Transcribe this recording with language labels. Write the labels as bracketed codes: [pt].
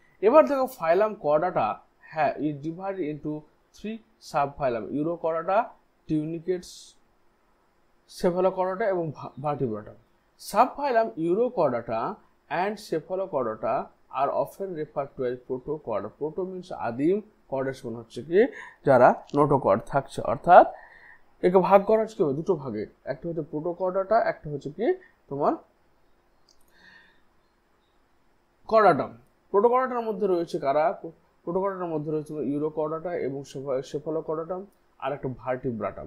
[bn] এবার দেখো [en] Phylum chordata, হ্যাঁ, is divided into 3 sub phylum, urochordata, tunicates, cephalochordata এবং vertebrata. Subphylum urochordata and cephalochordata are often referred to as protochord. Proto means [bn] আদিম, chordates মানে হচ্ছে কি যারা নোটোকর্ড থাকছে, অর্থাৎ একে ভাগ করা হচ্ছে দুটো ভাগে, একটা হচ্ছে প্রোটোকর্ডাটা, একটা হচ্ছে কি তোমার কর্ডাটাম। প্রোটোকর্ডাটার মধ্যে রয়েছে কারা, প্রোটোকর্ডাটার মধ্যে রয়েছে ইউরোকর্ডাটা এবং সেফালোকর্ডাটাম, আর একটা ভার্টিব্রাটা।